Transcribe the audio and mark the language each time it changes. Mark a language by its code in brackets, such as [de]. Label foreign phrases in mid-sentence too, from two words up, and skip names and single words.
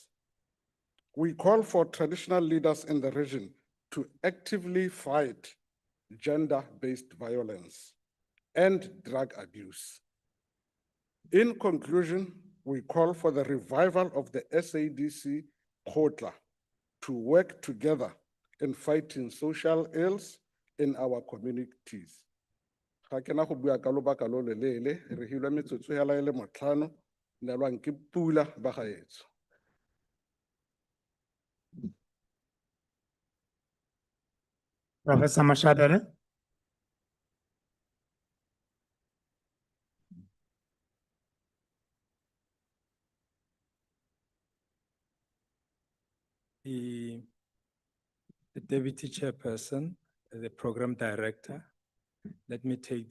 [en] We call for traditional leaders in the region to actively fight gender-based violence and drug abuse. In conclusion, we call for the revival of the SADC KHOI-SAN to work together in fighting social ills in our communities. [tn] Ga ke na go bua ka lobaka lo lelele, re hilwe metsotso hela e le motlhano, neelwang ke Pula Bagaetsho. Professor Mashadele. [en] The Deputy Chairperson, the Program Director, let me take